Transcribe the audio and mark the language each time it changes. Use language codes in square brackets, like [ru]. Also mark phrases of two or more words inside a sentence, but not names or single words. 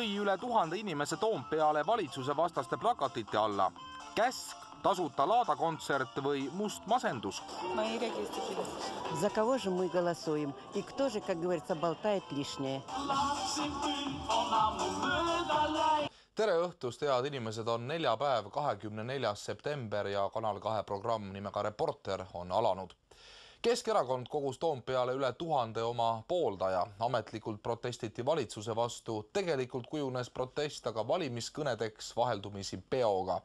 [et] üle 1000 inimese Toompeale valitsuse vastaste plakatite alla. Käsk, tasuta laadakontsert või must masendus? [ru] За кого же мы голосуем? И кто же, как говорится, болтает лишнее? [et] Tere õhtust, head inimesed, on neljapäev, 24. september ja Kanal 2 programm nimega Reporter on alanud. Keskerakond kogus Toompeale üle 1000 oma pooldaja. Ametlikult protestiti valitsuse vastu. Tegelikult kujunes protest aga valimiskõnedeks vaheldumisi peoga.